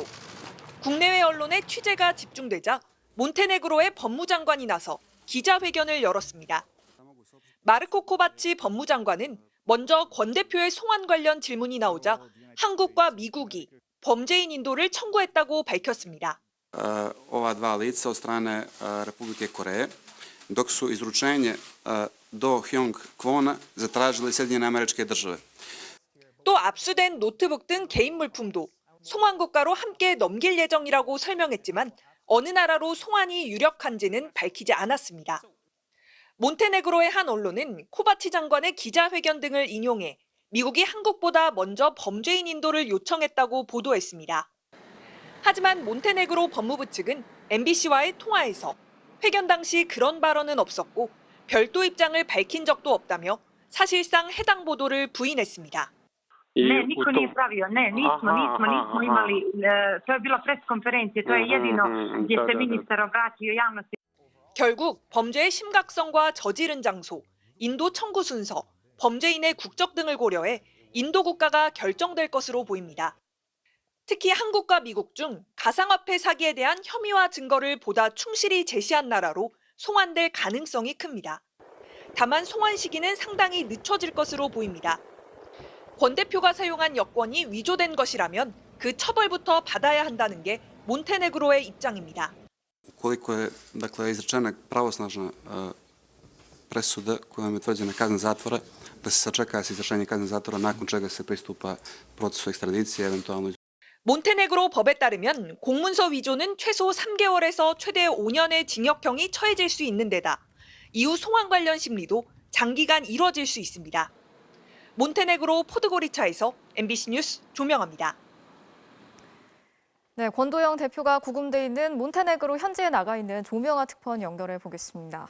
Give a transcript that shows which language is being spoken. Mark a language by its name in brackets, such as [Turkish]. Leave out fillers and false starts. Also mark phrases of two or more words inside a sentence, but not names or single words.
[Korean] 국내외 언론의 취재가 집중되자 몬테네그로의 법무장관이 나서 기자회견을 열었습니다. 마르코 코바치 법무장관은 먼저 권 대표의 송환 관련 질문이 나오자 한국과 미국이 범죄인 인도를 청구했다고 밝혔습니다. [Serbian] Ova dva lica od strane Republike Koreje, dok su izručenje do Hyong Kwona zatražile Sjedinjene Američke Države. [Korean] 또 압수된 노트북 등 개인 물품도 송환 국가로 함께 넘길 예정이라고 설명했지만 어느 나라로 송환이 유력한지는 밝히지 않았습니다. 몬테네그로의 한 언론은 코바치 장관의 기자회견 등을 인용해 미국이 한국보다 먼저 범죄인 인도를 요청했다고 보도했습니다. 하지만 몬테네그로 법무부 측은 MBC와의 통화에서 회견 당시 그런 발언은 없었고 별도 입장을 밝힌 적도 없다며 사실상 해당 보도를 부인했습니다. [Serbian] Ne, niko nije pravio, ne, nismo imali, to je bila preskonferencija, to je jedino gdje se ministar obratio javnosti. [Korean] 결국 범죄의 심각성과 저지른 장소, 인도 청구 순서, 범죄인의 국적 등을 고려해 인도 국가가 결정될 것으로 보입니다. 특히 한국과 미국 중 가상화폐 사기에 대한 혐의와 증거를 보다 충실히 제시한 나라로 송환될 가능성이 큽니다. 다만 송환 시기는 상당히 늦춰질 것으로 보입니다. 권 대표가 사용한 여권이 위조된 것이라면 그 처벌부터 받아야 한다는 게 몬테네그로의 입장입니다. [Serbian] Ukoliko je dakle izrečena pravosnažna presuda kojom je utvrđena kazna zatvora, da se sačeka s izvršenjem kazne zatvora nakon čega se pristupa procesu ekstradicije, eventualno. [Korean] 몬테네그로 법에 따르면 공문서 위조는 최소 3개월에서 최대 5년의 징역형이 처해질 수 있는 데다 이후 송환 관련 심리도 장기간 이뤄질 수 있습니다. 몬테네그로 포드고리차에서 MBC 뉴스 조명아입니다. 네, 권도형 대표가 구금돼 있는 몬테네그로 현지에 나가 있는 조명아 특파원 연결해 보겠습니다.